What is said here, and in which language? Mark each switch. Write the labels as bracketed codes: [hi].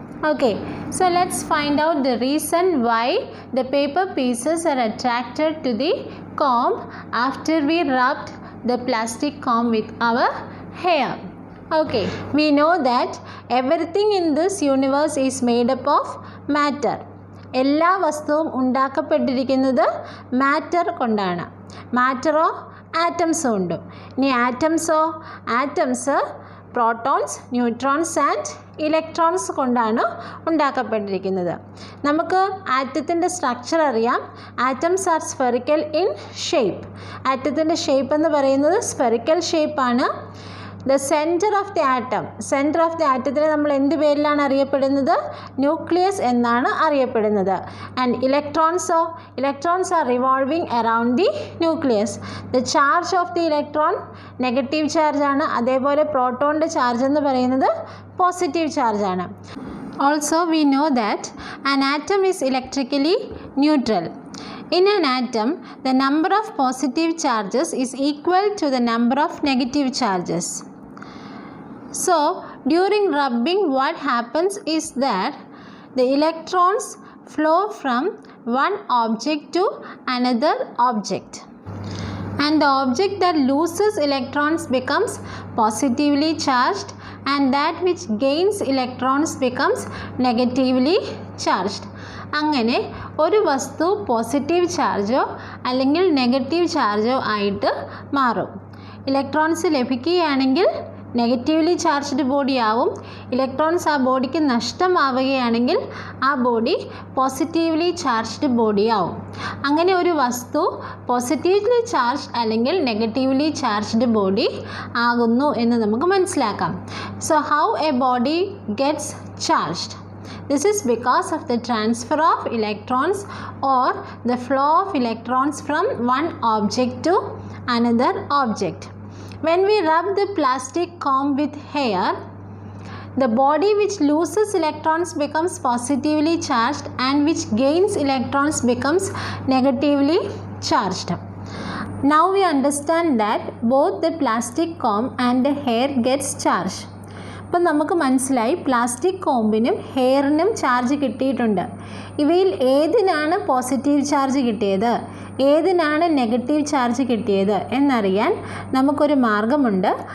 [en] Okay, so let's find out the reason why the paper pieces are attracted to the comb after we rubbed the plastic comb with our hair. Okay, we know that everything in this universe is made up of matter. [ml] എല്ലാ വസ്തുവും ഉണ്ടാക്കപ്പെട്ടിരിക്കുന്നത് matter കൊണ്ടാണ്. മാറ്ററോ ആറ്റംസോ ഉണ്ട്. ഇനി atoms protons, neutrons and electrons കൊണ്ടാണ് ഉണ്ടാക്കപ്പെട്ടിരിക്കുന്നത്. നമുക്ക് ആറ്റത്തിൻ്റെ structure അറിയാം. [en] Atoms are spherical in shape. [ml] ആറ്റത്തിൻ്റെ shape എന്ന് പറയുന്നത് സ്ഫെറിക്കൽ ഷേപ്പാണ്. [en] the centre of the [ml] ആറ്റത്തിനെ നമ്മൾ എന്ത് പേരിലാണ് അറിയപ്പെടുന്നത്? ന്യൂക്ലിയസ് എന്നാണ് അറിയപ്പെടുന്നത്. [en] And electrons are revolving around the nucleus. The charge of the electron [ml] negative ചാർജാണ്. അതേപോലെ പ്രോട്ടോണിൻ്റെ ചാർജ് എന്ന് പറയുന്നത് positive ചാർജാണ്. [en] Also we know that an atom is electrically neutral. In an atom, the number of positive charges is equal to the number of negative charges. So, during rubbing, what happens is that the electrons flow from one object to another object. And the object that loses electrons becomes positively charged and that which gains electrons becomes negatively charged. [ml] അങ്ങനെ ഒരു വസ്തു positive ചാർജോ അല്ലെങ്കിൽ negative ചാർജോ ആയിട്ട് മാറും. Electrons ലഭിക്കുകയാണെങ്കിൽ negatively charged body ആവും. Electrons ആ ബോഡിക്ക് നഷ്ടമാവുകയാണെങ്കിൽ ആ ബോഡി പോസിറ്റീവ്ലി ചാർജ്ഡ് ബോഡി ആവും. അങ്ങനെ ഒരു വസ്തു പോസിറ്റീവ്ലി ചാർജ് അല്ലെങ്കിൽ നെഗറ്റീവ്ലി ചാർജ്ഡ് ബോഡി ആകുന്നു എന്ന് നമുക്ക് മനസ്സിലാക്കാം. [en] So how a body gets charged? This is because of the transfer of electrons or the flow of electrons from one object to another object. When we rub the plastic comb with hair, the body which loses electrons becomes positively charged and which gains electrons becomes negatively charged. Now we understand that both the plastic comb and the hair gets charged. [ml] അപ്പം നമുക്ക് മനസ്സിലായി plastic കോമ്പിനും ഹെയറിനും charge കിട്ടിയിട്ടുണ്ട്. ഇവയിൽ ഏതിനാണ് positive charge കിട്ടിയത്, ഏതിനാണ് negative charge കിട്ടിയത് എന്നറിയാൻ നമുക്കൊരു മാർഗമുണ്ട്.